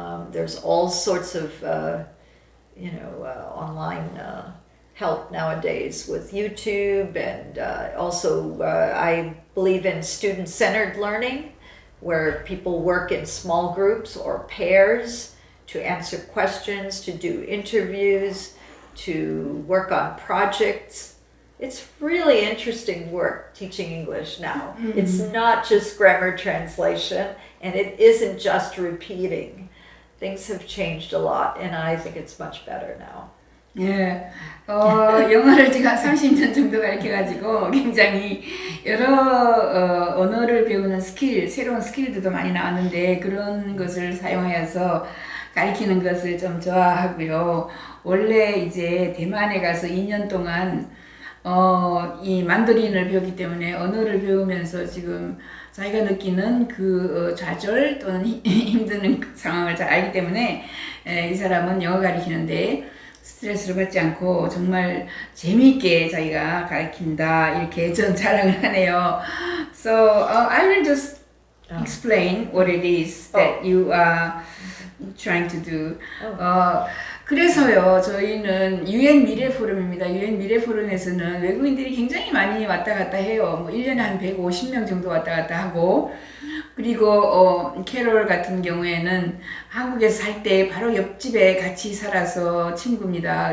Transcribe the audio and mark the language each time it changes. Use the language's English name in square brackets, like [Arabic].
[English] There's all sorts of online help nowadays with YouTube, and also I believe in student-centered learning, where people work in small groups or pairs to answer questions, to do interviews, to work on projects. It's really interesting work teaching English now. It's not just grammar translation, and it isn't just repeating. Things have changed a lot, and I think it's much better now. [Korean] 예, 영어를 제가 30년 정도 가르쳐가지고 굉장히 여러 언어를 배우는 스킬, 새로운 스킬들도 많이 나왔는데 그런 것을 사용하여서 가르치는 것을 좀 좋아하고요. 원래 이제 대만에 가서 2년 동안 이 만다린을 배웠기 때문에 언어를 배우면서 지금 자기가 느끼는 그 좌절 또는 힘드는 상황을 잘 알기 때문에 이 사람은 영어 가르치는데 스트레스를 받지 않고 정말 재미있게 자기가 가르친다 이렇게 전 자랑을 하네요. [English] So I will just explain what it is that you are trying to do. [Korean] 그래서요, 저희는 UN 미래 포럼입니다. UN 미래 포럼에서는 외국인들이 굉장히 많이 왔다 갔다 해요. 뭐 1년에 한 150명 정도 왔다 갔다 하고, 그리고 캐롤 같은 경우에는 한국에서 살 때 바로 옆집에 같이 살아서 친구입니다.